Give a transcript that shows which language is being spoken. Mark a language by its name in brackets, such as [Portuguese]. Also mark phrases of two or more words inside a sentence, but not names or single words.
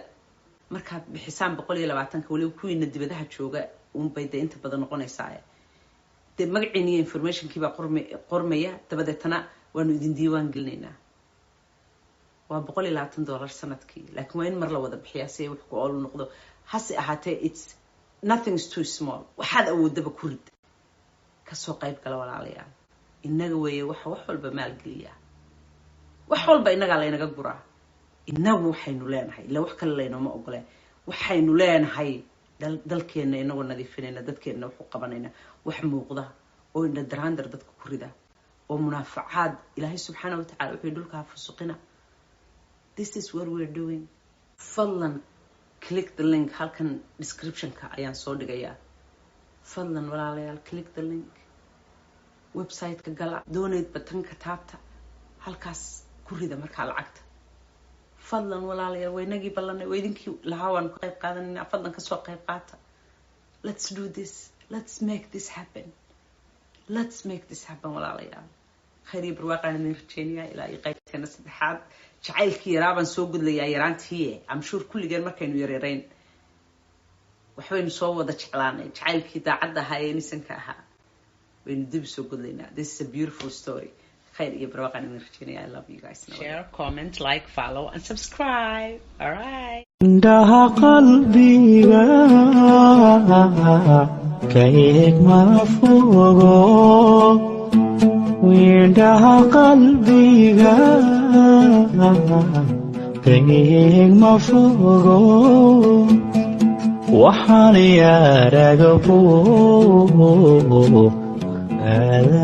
[Somali] markaad bixisaan 120 waliba kuwiina dibadaha jooga unbay dee inta badan noqonaysaa. dee magaciina iyo informationkii baa qormaya, dabadeetana waanu idin diiwaan gelinaynaa. waa $120 sanadkii, laakiin waa in mar la wada bixiyaa si ay wax ku ool noqdo. hase ahaatee [English] it's nothing is too small. [Somali] waxaad awoodaba ku rid, kasoo qayb gala walaalayaal. inaga weeye wax walba maalgeliya, wax walba inagaa laynaga guraa. inagu waxaynu leenahay ila wax kale laynooma ogole. waxaynu leenahay dalkeena inagoo nadiifinayna, dadkeena wax u qabanayna, wax muuqda oo indha daraandar dadka ku rida oo munaafacaad. ilaahay [Arabic] سبحانه وتعالى [Somali] wuxuu dhulka fusuqina. [English] This is what we're doing. fadlan click the link [Somali] halkan descriptionka ayaan soo dhigayaa. fadlan walaalayaal [English] click the link, [Somali] website-ka gala, donate button-ka taabta, halkaas ku rida markaa lacagta. fadlan walaalayaal waynagii ballanay, waa idinkii lahaa waan ka qayb qaadanaynaa. fadlan kasoo qayb qaata. [English] let's do this, let's make this happen, let's make this happen walaalayaal. [Somali] khayr iyo barwaaqaan idin rajeynayaa ilaa iyo qaybteena saddexaad. jacaylkii yaraa baan soo gudlayaa yaraantii. [English] I'm sure [Somali] kulligeen markaynu yareerayn waxbaynu soo wada jeclaanay. jacaylkii daacadda ahaa ee nisanka ahaa waynu dib soo gudlaynaa. [English] This is a beautiful story. [Somali] khayr iyo barwaaqaan idin rajeynayaa. [English] I love you guys. Share, comment, like, follow and subscribe. All right. [Somali] indhaha qalbiga ka eeg ma fogo, indhaha qalbiga ka eeg ma fogo, waxaan yaaraga